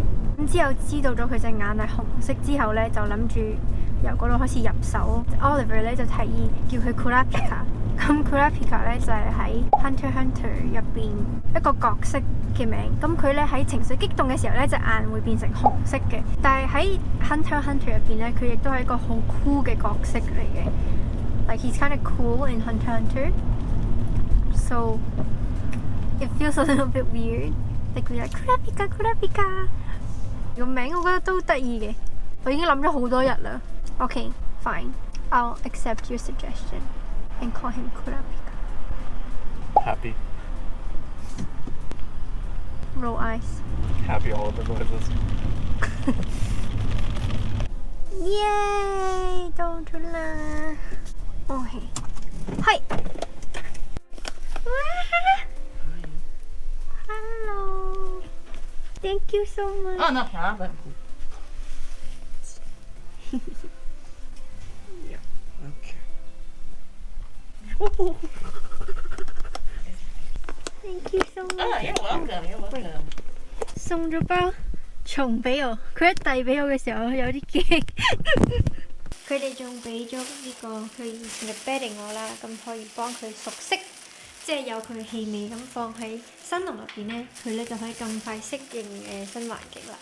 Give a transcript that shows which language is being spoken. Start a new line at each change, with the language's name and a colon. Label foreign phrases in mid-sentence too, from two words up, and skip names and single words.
Cantonese: 咁之後知道咗佢隻眼係紅色之後咧，就諗住由嗰度開始入手。Oliver 咧就提議叫佢 Kurapika。咁 Kurapika 咧就係喺 Hunter x Hunter 入邊一個角色嘅名。咁佢咧喺情緒激動嘅時候咧，隻眼會變成紅色嘅。但係喺 Hunter x Hunter 入邊咧，佢亦都係一個好 cool 嘅角色嚟嘅。
English: Like he's kind of cool in Hunter x Hunter, so it feels a little bit weird. Like we're like Kurapika, Kurapika。
Cantonese: 個名我覺得都得意嘅，我已經諗咗好多日啦。
English: Okay, fine, I'll accept your suggestion and call him Kurapika. Happy. Roll eyes. Happy all of the noises. Yay!
Cantonese: 到咗啦。
English: Okay. Hi. Hello. Thank you so much. Oh, no problem. Okay. Thank you so Oh, much. you're welcome. You're welcome.
Cantonese: 送咗包蟲俾我，佢一遞俾我嘅時候，我有啲驚。佢哋仲俾咗呢個佢以前嘅 bedding 我啦，咁可以幫佢熟悉，即係有佢嘅氣味咁放喺森林入邊咧，佢咧就可以咁快適應嘅新環境啦。